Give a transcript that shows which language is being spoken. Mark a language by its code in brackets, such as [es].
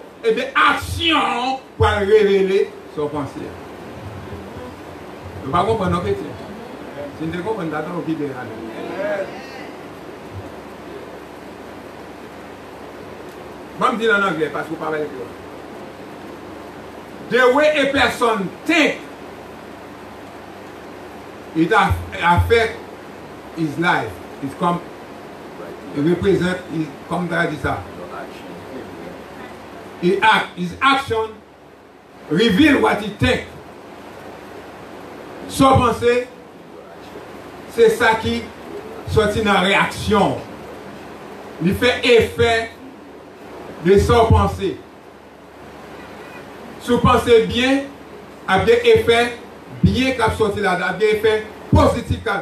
[fr] et bien action pour révéler son pensée. Nous ne pouvons pas comprendre nos chrétiens. Si nous ne comprenons pas, nous quittons. Je vais me dire en anglais parce que vous parlez avec moi. [en] The way a person think, it affects his life. It represents, [fr] comme tu as dit ça. [en] His action reveal what he think. [fr] Son pensée, c'est ça qui sortit dans la réaction. Il fait effet de son pensée. Si vous pensez bien, a bien effet bien qu'a sorti là, a bien effet positif.